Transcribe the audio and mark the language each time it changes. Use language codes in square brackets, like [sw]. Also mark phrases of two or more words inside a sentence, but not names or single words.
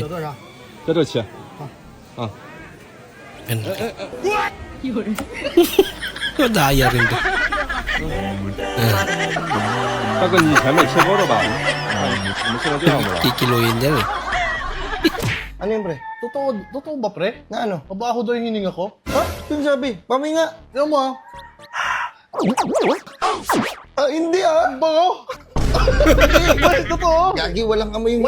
[zh] 在这吃。 [tl] Yan. Madaya rin to. [zh] 大哥，你以前没吃过的吧？怎么现在这样子了？ [tl] Kikiluin yan eh. Ano yun, pre? Totoo ba, pre? Na ano? Mabaho daw yung hininga ko? Ha? Yung sabi? Paminga. Tignan mo, ah. Hindi ah. Bango! Pre, totoo! Gagi, walang amoy yung